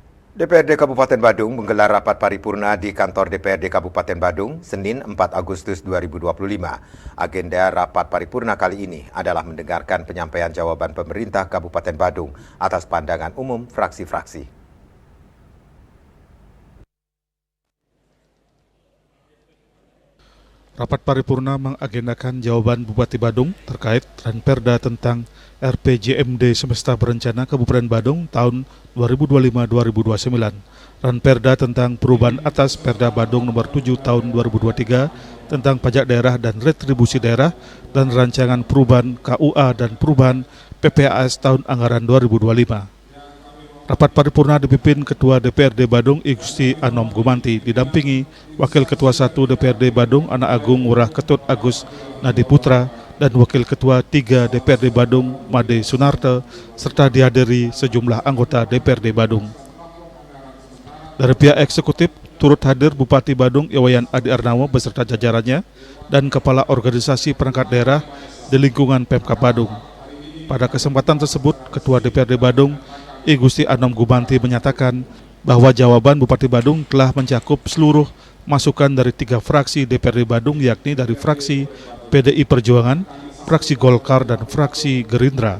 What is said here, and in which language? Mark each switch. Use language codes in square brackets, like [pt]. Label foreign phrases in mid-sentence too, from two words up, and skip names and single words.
[id] DPRD Kabupaten Badung menggelar rapat paripurna di kantor DPRD Kabupaten Badung, Senin 4 Agustus 2025. Agenda rapat paripurna kali ini adalah mendengarkan penyampaian jawaban pemerintah Kabupaten Badung atas pandangan umum fraksi-fraksi. Rapat paripurna mengagendakan jawaban Bupati Badung terkait Ranperda tentang RPJMD Semesta Berencana Kabupaten Badung tahun 2025-2029. Ranperda tentang perubahan atas Perda Badung nomor 7 tahun 2023 tentang pajak daerah dan retribusi daerah dan rancangan perubahan KUA dan perubahan PPAS tahun anggaran 2025. Rapat paripurna dipimpin Ketua DPRD Badung I Gusti Anom Gumanti didampingi Wakil Ketua 1 DPRD Badung Anak Agung Ngurah Ketut Agus Nadi Putra dan Wakil Ketua 3 DPRD Badung Made Sunarte serta dihadiri sejumlah anggota DPRD Badung. Dari pihak eksekutif turut hadir Bupati Badung Iwayan Adi Arnawo beserta jajarannya dan Kepala Organisasi Perangkat Daerah di lingkungan Pemkab Badung. Pada kesempatan tersebut Ketua DPRD Badung I Gusti Anom Gumanti menyatakan bahwa jawaban Bupati Badung telah mencakup seluruh masukan dari 3 fraksi DPRD Badung, yakni dari fraksi PDI Perjuangan, fraksi Golkar, dan fraksi Gerindra.